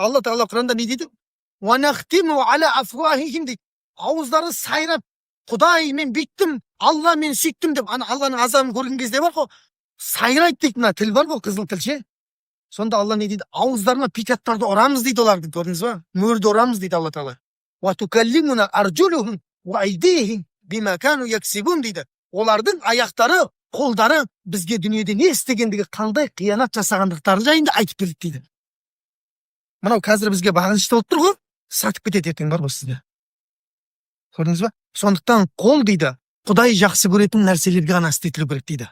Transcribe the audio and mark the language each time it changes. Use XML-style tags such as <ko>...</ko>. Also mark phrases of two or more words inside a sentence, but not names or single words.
<kk>Алла Тағала Құранда не дейді?</kk> <ar>ونختم على أفواههم</ar> <kk>дейді. Ауыздары сайрап, Құдай мен бүйттім, Алла мен сүйттім деп, Алланың азабын көрген кезде бар ғой, сайрайды дейді, мына тіл бар ғой, қызыл тілше. Сонда Алла не дейді? Ауыздарына печаттарды ұрамыз дейді оларды, көрдіңіз ба? Мөрді ұрамыз дейді Алла Тағала.</kk> <ar>وتكلمنا أرجلهم وأيديهم بما كانوا يكسبون дейді.</ar> <kk>Олардың аяқтары, қолдары бізге дүниеде не істегендігі, қандай қиянат жасағандықтары жайында айтып береді дейді. Мынау қазір бізге бағынышты болып тұр ғой, сатып кетеді ертең бар ғой сізді. Көрдіңіз ба? Сондықтан қол дейді, Құдай жақсы көретін нәрселерге ғана істетілу керек дейді.</kk>